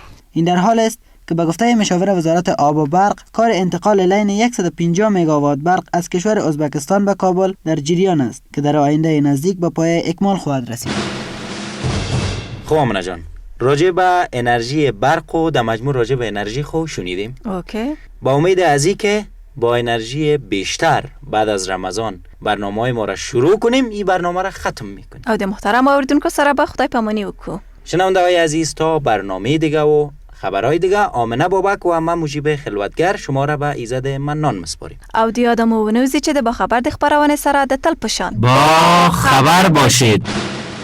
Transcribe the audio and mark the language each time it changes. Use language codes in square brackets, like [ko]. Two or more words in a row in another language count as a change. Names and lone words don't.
[fa] این در حال است که به گفته مشاور وزارت آب و برق کار انتقال لین 150 مگاوات برق از کشور ازبکستان به کابل در جریان است که در آینده نزدیک به پایه اکمال خواهد رسید. خب آمنه جان، راجع به انرژی برق و در مجموع راجع به انرژی خو شنیدیم. اوکی. با امید از این که با انرژی بیشتر بعد از رمضان برنامه ما را شروع کنیم، این برنامه را ختم میکنیم. [ps] او د محترم اوریدونکو سره به خدای پامانی وکړو. [fa] شنونده‌های عزیز، تا برنامه دیگه و خبرهای دیگه، آمنه بابک و من مجیب خلوتگر شما را به ایزد منان مسپاریم. [ps] او د یادمو ونوزی چې د با خبر د خبرونه سره د تل پشان [fa] با خبر باشید.